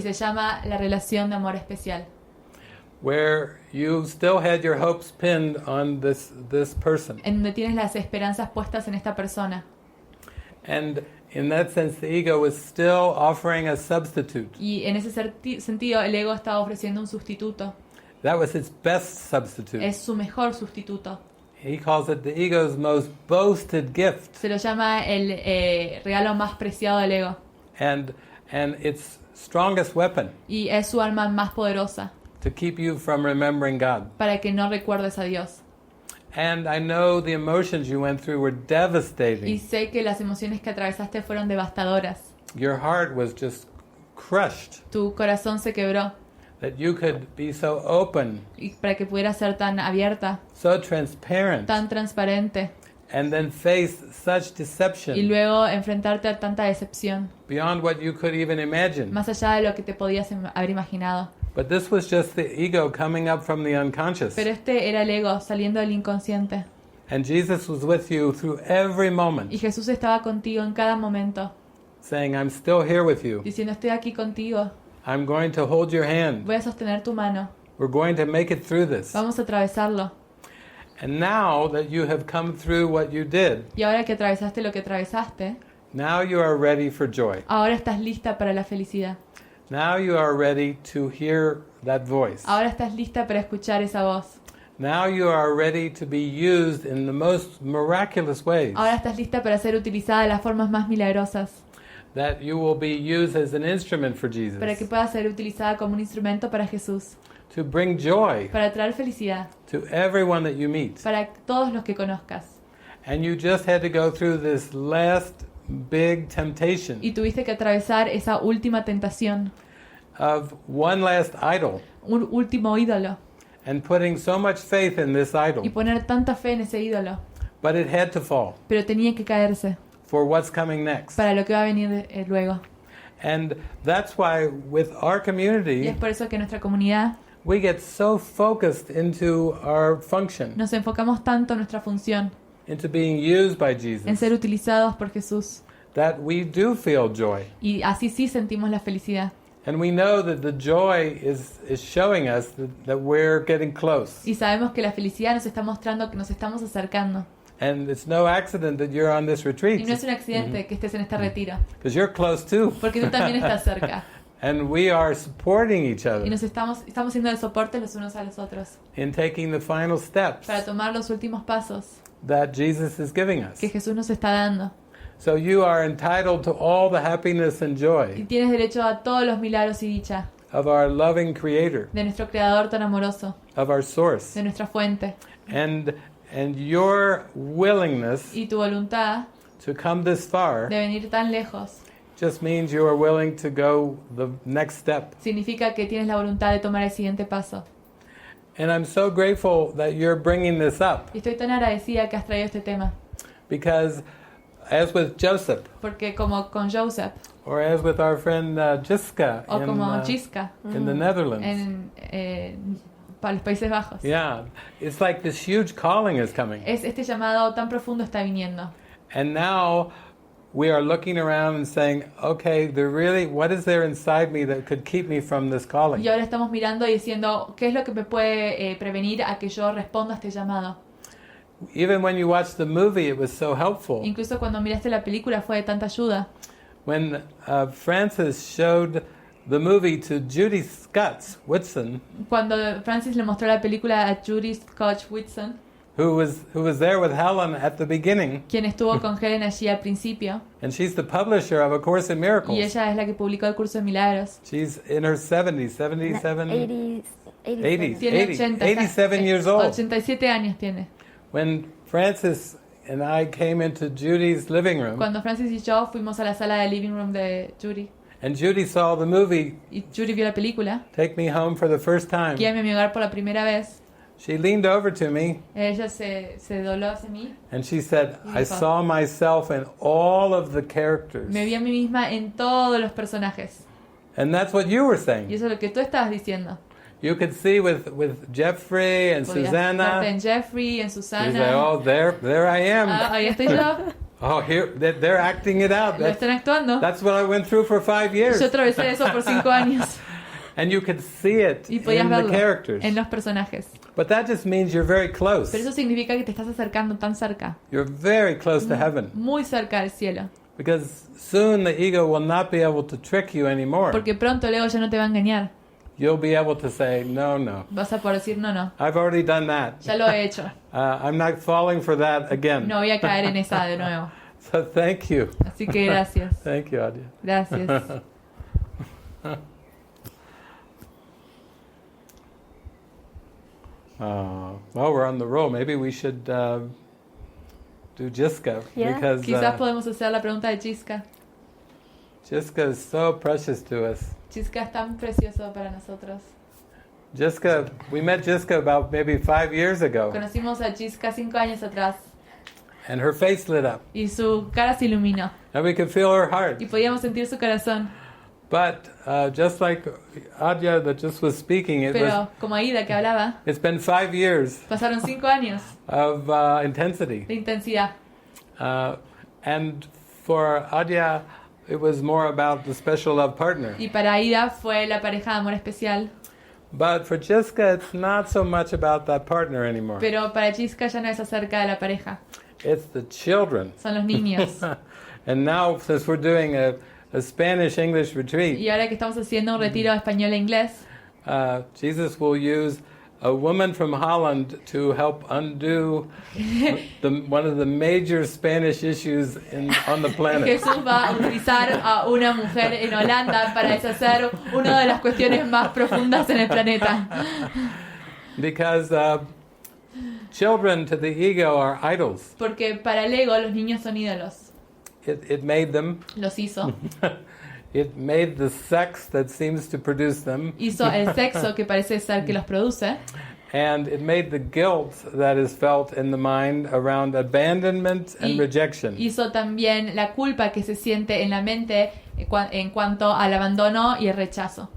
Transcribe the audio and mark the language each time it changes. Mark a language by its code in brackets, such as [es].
[es] se llama la relación de amor especial. [en] where you still had your hopes pinned on this person. [es] En donde tienes las esperanzas puestas en esta persona. [en] And in that sense, the ego was still offering a substitute. [es] Y en ese sentido, el ego está ofreciendo un sustituto. [en] That was its best substitute. [es] Es su mejor sustituto. [en] He calls it the ego's most boasted gift, [es] Se lo llama el regalo más preciado del ego. [en] and its strongest weapon [es] Y es su arma más poderosa [en] to keep you from remembering God. [es] para que no recuerdes a Dios. [en] And I know the emotions you went through were [es] Y [en] devastating. [es] sé que las emociones que atravesaste fueron devastadoras. [en] Your heart was just crushed [es] Tu corazón se quebró. [en] that you could be so open, [es] Y para que pudieras ser tan abierta, [en] so transparent, [es] tan transparente. [en] and then face such [es] Y [en] deception [es] luego enfrentarte a tanta decepción. [en] beyond what you could even imagine. [es] Más allá de lo que te podías haber imaginado. [en] But this was just the ego coming up from the unconscious. [es] Pero este era el ego saliendo del inconsciente. [en] And Jesus was with you through every moment, [es] Y Jesús estaba contigo en cada momento, [en] saying, I'm still here with you. [es] diciendo, estoy aquí contigo, [en] I'm going to hold your hand. [es] voy a sostener tu mano, [en] We're going to make it through this. [es] vamos a atravesarlo. [en] And now that you have come through what you did, [es] Y ahora que atravesaste lo que atravesaste, [en] now you are ready for joy. [es] ahora estás lista para la felicidad. [en] Now you are ready to hear that voice. [es] Ahora estás lista para escuchar esa voz. [en] Now you are ready to be used in the most miraculous ways. [es] Ahora estás lista para ser utilizada de las formas más milagrosas, [en] That you will be used as an instrument for Jesus. [es] para que pueda ser utilizada como un instrumento para Jesús, [en] To bring joy [es] para traer felicidad, [en] to everyone that you meet. [es] para todos los que conozcas. [en] And you just had to go through this last big temptation [es] Y tuviste que atravesar esa última tentación, [en] of one last idol [es] un último ídolo, [en] and putting so much faith in this [es] y [en] idol. [es] poner tanta fe en ese ídolo. [en] But it had to fall [es] Pero tenía que caerse [en] for what's coming next. [es] para lo que va a venir luego. [en] And that's why with our [es] Y [en] community, [es] es por eso que en nuestra comunidad [en] we get so focused into our function, [es] nos enfocamos tanto en nuestra función, [en] into being used by [es] en [en] Jesus, [es] ser utilizados por Jesús. [en] that we do feel joy. [es] Y así sí sentimos la felicidad. [en] And we know that the joy is showing us that we're getting close. [es] Y sabemos que la felicidad nos está mostrando que nos estamos acercando. [en] And it's no accident that you're on this [es] Y [en] retreat. [es] no es un accidente que estés en este retiro, [en] Because you're close too. [es] porque tú también estás cerca. [en] And we are supporting each [es] Y [en] other [es] nos estamos siendo de soporte los unos a los otros [en] in taking the final steps [es] para tomar los últimos pasos [en] that Jesus is giving us. [es] que Jesús nos está dando. [en] So you are entitled to all the happiness and [es] Y [en] joy [es] tienes derecho a todos los milagros y dicha [en] of our loving Creator, [es] de nuestro Creador tan amoroso, [en] of our source. [es] de nuestra fuente. [en] And your willingness [es] Y tu voluntad [en] to come this far [es] de venir tan lejos [en] just means you are willing to go the next step. [es] significa que tienes la voluntad de tomar el siguiente paso. [en] And I'm so grateful that you're bringing this up [es] Y estoy tan agradecida que has traído este tema, [en] because as with Joseph [es] porque como con Joseph [en] or as with our friend Jiska [es] o como Giska [en] in the Netherlands. [es] en para los Países Bajos, [en] Yeah, it's like this huge calling is coming. [es] este llamado tan profundo está viniendo. [en] And now we are looking around and saying, okay, what is there inside me that could keep me from this calling? [es] Y ahora estamos mirando y diciendo, ¿qué es lo que me puede prevenir a que yo responda a este llamado? [en] Even when you watch the movie, it was so helpful. [es] Incluso cuando miraste la película fue de tanta ayuda. [en] When Frances showed the movie to Judy Whitson, [es] Cuando Francis le mostró la película a Judy Scotch Whitson, [en] who was there with Helen at the beginning, [es] quien estuvo con Helen allí al principio, [en] and she's the publisher of A Course in [es] y [en] Miracles. [es] ella es la que publicó el curso de milagros. [en] She's in her 70s, 77, 80s, [es] Tiene [en] 87 years old. [es] 87 años tiene. [en] When Frances and I came into Judy's living room, [es] Cuando Francis y yo fuimos a la sala de [en] living room [es] de Judy, [en] and Judy saw the movie [es] y Judy vio la película, [en] Take Me Home for the first time, [es] Guíame a mi hogar por la primera vez, [en] she leaned over to me [es] ella se dobló hacia mí, [en] and she said, [es] Y [en] I [es] dijo, [en] saw myself in all of the characters. [es] me vi a mí misma en todos los personajes. [en] And that's what you were [es] Y [en] saying. [es] eso es lo que tú estabas diciendo. [en] You could see with Jeffrey and [es] Podías verte [en] Susanna, [es] en Jeffrey, en [en] you say, [es] Susana. [en] oh, there I am. [es] Ahí estoy yo. [en] Oh, here, they're acting it out. [es] Lo están actuando. [en] That's what I went through for 5 years. [es] Yo atravesé eso por 5 años. [en] And you could see it [es] Y podías [en] in the [es] verlo [en] characters. [es] en los personajes. [en] But that just means you're very close. [es] Pero eso significa que te estás acercando tan cerca, [en] You're very close to heaven. [es] muy cerca del cielo. [en] Because soon the ego will not be able to trick you anymore. [es] Porque pronto el ego ya no te va a engañar. [en] You'll be able to say, no, no. [es] Vas a poder decir, no, no, [en] I've already done that. [es] ya lo he hecho. [en] I'm not falling for that again. [es] No voy a caer en esa de nuevo. [en] So thank you. [es] Así que gracias. [en] Thank you, Adia. [es] Gracias. [en] Well, we're on the roll. Maybe we should do Jiska. Yeah. Because [es] Quizás podemos hacer la pregunta de Chisca. [en] Jiska is so precious to us. [es] Chisca es tan precioso para nosotros. [en] Jiska, we met Jiska about maybe 5 years ago. [es] Conocimos a Chisca 5 años atrás [en] And her face lit up. [es] y su cara se iluminó [en] And we could feel her heart. [es] y podíamos sentir su corazón. [en] But just like Adya that just was speaking, [es] Pero como Aida que hablaba, [en] it's been 5 years [es] pasaron 5 años [en] of intensity. [es] de intensidad. [en] And for Adya, it was more about the special love partner. [es] Y para Aida fue la pareja de amor especial. [en] But for Jiska, it's not so much about that partner anymore. [es] Pero para Chisca ya no es acerca de la pareja, [en] It's the children. [es] son los niños. [en] And now, since we're doing a Spanish-English retreat, [es] Y ahora que estamos haciendo un retiro español e inglés, [en] Jesus will use a woman from Holland to help undo one of the major Spanish issues on the planet. [es] Jesús va a utilizar a una mujer en Holanda para deshacer una de las cuestiones más profundas en el planeta. [en] Because children to the ego are idols. [es] Porque para el ego los niños son ídolos. [en] It made them. [es] Los hizo. [en] It made the sex that seems to produce them. [es] Hizo el sexo que parece ser que los produce. [en] And it made the guilt that is felt in the mind around abandonment and rejection. [es] Hizo también la culpa que se siente en la mente en cuanto al abandono y el rechazo.